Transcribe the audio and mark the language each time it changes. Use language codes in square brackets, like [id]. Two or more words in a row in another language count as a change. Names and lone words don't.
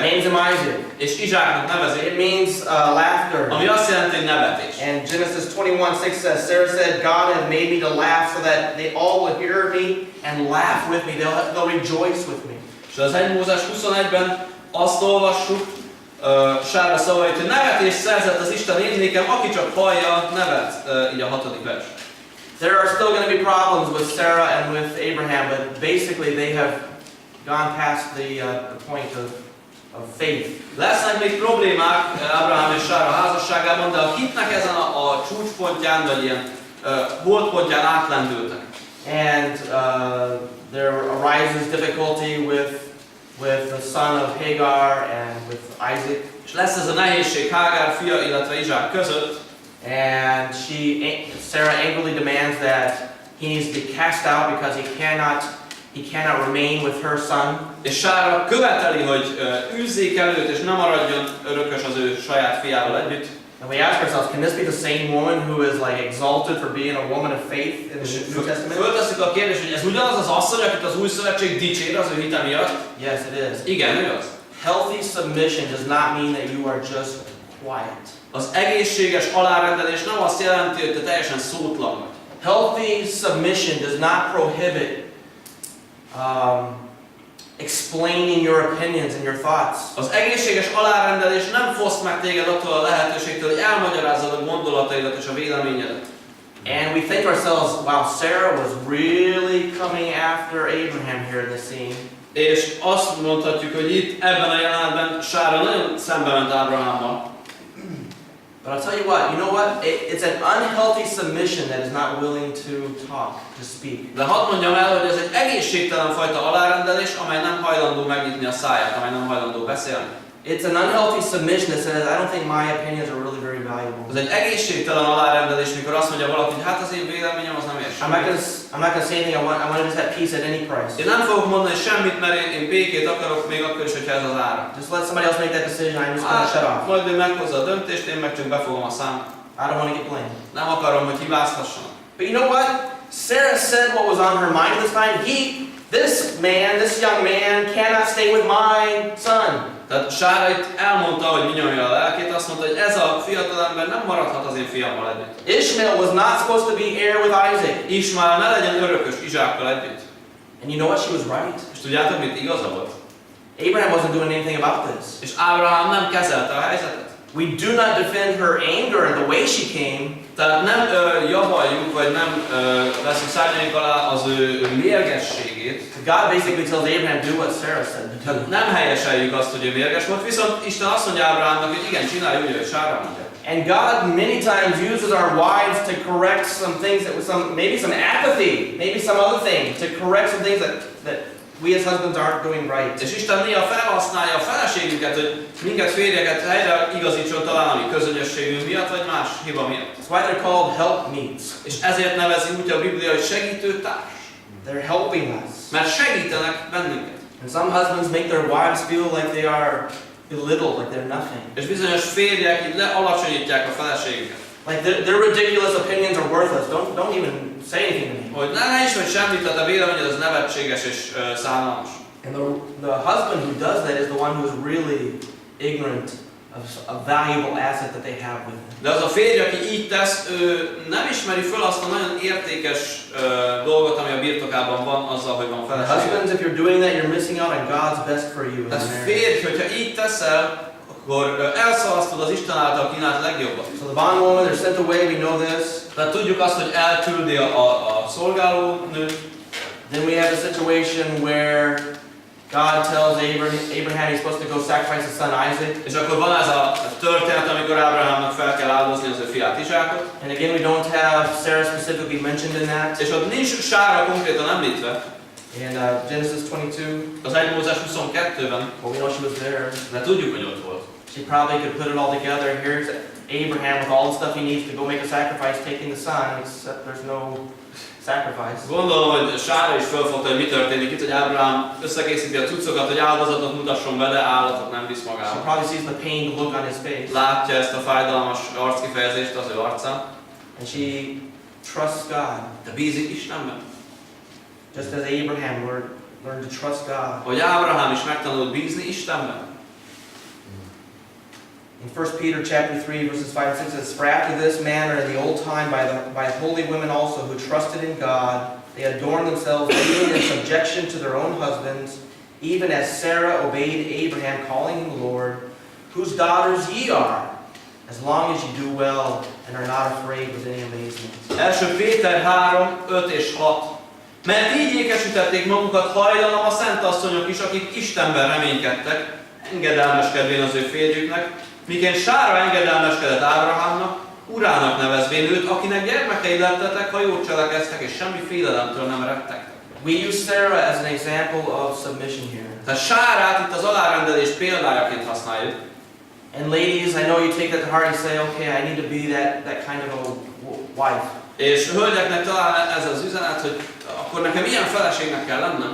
[en] Names him Isaac. [hu] És Izsáknak nevezi. [en] It means laughter. [hu] Ami azt jelenti, hogy nevetés. [en] And Genesis 21:6 says, Sarah said, God has made me to laugh so that they all will hear me and laugh with me. They'll rejoice with me. [hu] És az 1 Mózes 21-ben azt olvassuk, Sára szavait, hogy nevetést szerzett az Isten én nékem, aki csak hallja, nevet, így a 6. vers. [en] There are still going to be problems with Sarah and with Abraham, but basically they have gone past the point of faith. [hu] Lesznek még problémák Ábrahám és Sára házasságában, de a hitnek ezen a csúcspontján, vagy ilyen holdpontján átlendültek. [en] And there arises difficulty with the son of Hagar and with Isaac. [hu] És lesz ez a nehézség Hágár fia, illetve Izsák között. [en] And Sarah angrily demands that he needs to be cast out because he cannot remain with her son. [hu] És Sára követeli, hogy űzzék el őt, és nem maradjon örökös az ő saját fiával együtt. [en] And we ask ourselves, can this be the same woman who is like exalted for being a woman of faith in the New Testament? [hu] Föltesszük a kérdést, hogy ez ugyanaz az asszony, akit az új szövetség dicsér az ő hite miatt? [en] Yes, it is. [hu] Igen, ő az. [en] Healthy submission does not mean that you are just quiet. [hu] Az egészséges alárendelés nem azt jelenti, hogy te teljesen szótlan vagy. [en] Healthy submission does not prohibit explaining your opinions and your thoughts. [hu] Az egészséges alárendelés nem foszt meg téged attól a lehetőségtől, hogy elmagyarázzad a gondolataidat és a véleményedet. [en] And we think to ourselves, wow, Sarah was really coming after Abraham here in the scene. [hu] És azt mondhatjuk, hogy itt ebben a jelenetben Sára nagyon szembe ment Ábrahámmal. [en] But I'll tell you what, it's an unhealthy submission that is not willing to talk, to speak. [hu] De hadd mondjam el, hogy ez egy egészségtelen fajta alárendelés, amely nem hajlandó megnyitni a száját, amely nem hajlandó beszélni. [en] It's an unhealthy submission that says, I don't think my opinions are really very valuable. [hu] Ez egy egészségtelen alárendelés, mikor azt mondja valaki, hogy hát az én véleményem az nem ér [en] I'm not going to say anything. I want to just have peace at any price. [hu] Én nem fogok mondani semmit, mert én békét akarok, még akkor is, hogyha ez az ára. [en] Just let somebody else make that decision. I'm just going to shut off. [hu] Majd ő meghozza a döntést, én meg csak befogom a számot. [en] I don't want to get blamed. [hu] Nem akarom, hogy hibáztassanak. [en] But you know what? Sarah said what was on her mind at this time. This young man cannot stay with my son. [hu] Tehát Sára itt elmondta, hogy mi nyomja a lelkét, azt mondta, hogy ez a fiatalember nem maradhat az én fiammal együtt. [en] Ishmael was not supposed to be heir with Isaac. [hu] Ismael ne legyen örökös Izsákkal együtt. [en] And you know what? She was right. [hu] És tudjátok, mit igaza volt? [en] Abraham wasn't doing anything about this. [hu] És Ábrahám nem kezelte a helyzetet. [en] We do not defend her anger and the way she came. [hu] Tehát nem javaljuk, vagy nem veszünk szárnyaink alá az ő mérgességét. [en] God basically tells Abraham, do what Sarah said. [hu] Nem helyeseljük azt, hogy ő mérges volt, viszont Isten azt mondja Ábrahámnak, hogy igen, csinálj úgy, hogy Sára mondja. [en] And God many times uses our wives to correct some things that was maybe some apathy, maybe some other thing, to correct some things that we as husbands aren't doing right. [hu] És Isten néha felhasználja a feleségünket, hogy minket férjeket helyre igazítson talán a mi közönösségünk miatt, vagy más hiba miatt. [en] That's why they're called helpmeets. [hu] És ezért nevezi úgy a Biblia, hogy segítőtárs. [en] They're helping us. [hu] Mert segítenek bennünket. [en] And some husbands make their wives feel like they are belittled, like they're nothing. [hu] És bizonyos férjek itt lealacsonyítják a feleségüket. [en] Like their ridiculous opinions are worthless. Don't even say anything to me. [hu] Hogy ne is vagy semmit, tehát a véleményed az nevetséges és szánalmas. [en] And the husband who does that is the one who is really ignorant of a valuable asset that they have with them. [hu] De az a férj, aki így tesz, ő nem ismeri föl azt a nagyon értékes dolgot, ami a birtokában van, azzal, hogy van felesége. [en] Husbands, if you're doing that, you're missing out on God's best for you in [hu] Tehát [en] marriage. [hu] férj, hogyha így teszel, akkor elszalasztod az Isten által kínált legjobbat. [en] So the bondwoman, they're sent away, we know this. [hu] Tehát tudjuk azt, hogy elküldi a szolgálónőt. [en] Then we have a situation where God tells Abraham he's supposed to go sacrifice his son Isaac. [hu] És akkor van ez a történet, amikor Ábrahámnak fel kell áldozni az ő fiát Izsákot. [en] And again, we don't have Sarah specifically mentioned in that. [hu] És ott nincs Sára konkrétan említve. [en] In Genesis 22, [hu] Az 1 Mózes 22-ben, [en] well, we know she was there. [hu] de tudjuk, hogy ott volt. [en] She probably could put it all together. Here's Abraham with all the stuff he needs to go make a sacrifice, taking the son, except there's no sacrifice. [hu] Gondolom, hogy Sára is felfogta, hogy mi történik itt, hogy Ábrahám összekészíti a cuccokat, hogy áldozatot mutasson be, de állatot nem visz [en] She [hu] magával. [en] probably sees the pained look on his face. [hu] Látja ezt a fájdalmas arckifejezést az ő arcán, [en] And she trusts God. [hu] de bízik Istenben. [en] Just as Abraham learned to trust God. [hu] Hogy Ábrahám is megtanult bízni Istenben. [en] In 1 Peter chapter 3 verses 5 and 6 says, "For after this manner in the old time by holy women also who trusted in God, they adorned themselves, being in subjection to their own husbands, even as Sarah obeyed Abraham, calling him Lord, whose daughters ye are, as long as you do well and are not afraid with any amazement. [hu] 1 Péter 3, 5 és 6. Mert így ékesítették magukat hajlanom a szent asszonyok is, akik Istenben reménykedtek, engedelmeskedvén az ő férjüknek, miként Sára engedelmeskedett Ábrahámnak, urának nevezvén őt, akinek gyermekei lettetek, ha jót cselekeztek, és semmi félelemtől nem rettegtek. [en] We use Sarah as an example of submission here. [hu] Tehát Sárát itt az alárendelés példájaként használjuk. [en] And ladies, I know you take that to heart and say, okay, I need to be that kind of a wife. [hu] És hölgyeknek talán ez az üzenet, hogy akkor nekem ilyen feleségnek kell lennem.